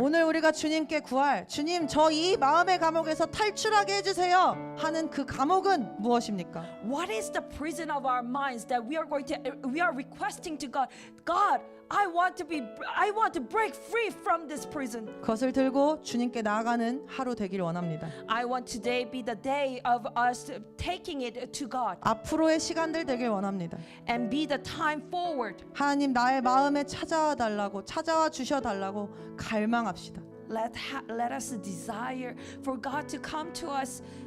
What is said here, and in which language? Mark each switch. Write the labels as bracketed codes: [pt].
[ko] 오늘 우리가 주님께 구할 주님 저 이 마음의 감옥에서 탈출하게 해주세요 하는 그 감옥은 무엇입니까? [en] What is the prison of our minds that we are requesting to God? God, I want to break free from this prison. [ko] 그것을 들고 주님께 나아가는 하루 되기를 원합니다. [en] I want today be the day of us taking it to God [ko] 앞으로의 시간들 되길 원합니다. [en] and be the time forward. [ko] 하나님 나의 마음에 찾아와 주셔 달라고 갈망합시다. [en] Let us desire for God to come to us.